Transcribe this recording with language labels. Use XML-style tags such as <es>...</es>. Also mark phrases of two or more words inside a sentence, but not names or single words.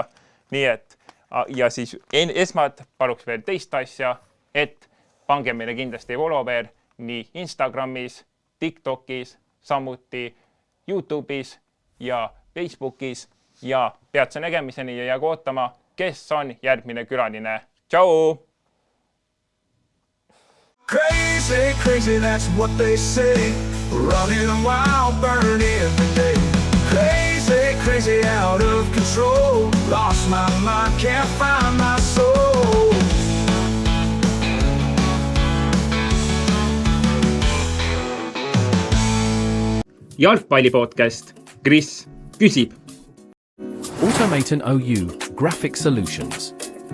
<et>Nii et, ja siis esmalt paluks veel teist asja, et pange meile kindlasti follower nii Instagramis, TikTokis, samuti YouTube'is ja Facebookis ja peatse nägemiseni ja jäägu ootama, kes on järgmine külaline. Tšau!</et> <en>Crazy, crazy, that's what they say. Running wild, burning every day. Crazy, crazy, out of control. Lost my mind, can't find my soul.</en> <et>Jalgpallipodcast. Kris küsib. Automaton OU Graphic Solutions.</et>